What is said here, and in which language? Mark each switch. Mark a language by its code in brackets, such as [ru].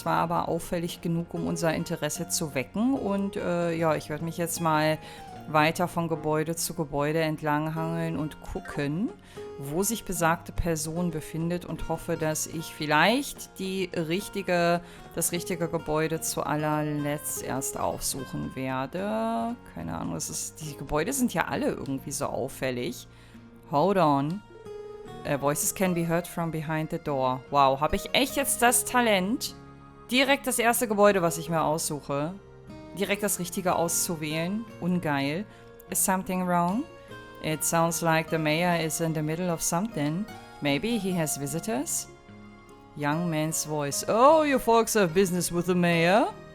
[de] Es war aber auffällig genug, um unser Interesse zu wecken. Und ja, ich werde mich jetzt mal weiter von Gebäude zu Gebäude entlanghangeln und gucken, wo sich besagte Person befindet und hoffe, dass ich vielleicht das richtige Gebäude zu allerletzt erst aufsuchen werde. Keine Ahnung, die Gebäude sind ja alle irgendwie so auffällig. [en] Hold on. Voices can be heard from behind the door. [de] Wow, habe ich echt jetzt das Talent, direkt das erste Gebäude, was ich mir aussuche, direkt das Richtige auszuwählen? Ungeil. [en] Is something wrong? It sounds like the mayor is in the middle of something. Maybe he has visitors? Young man's voice. Oh, you folks have business with the mayor?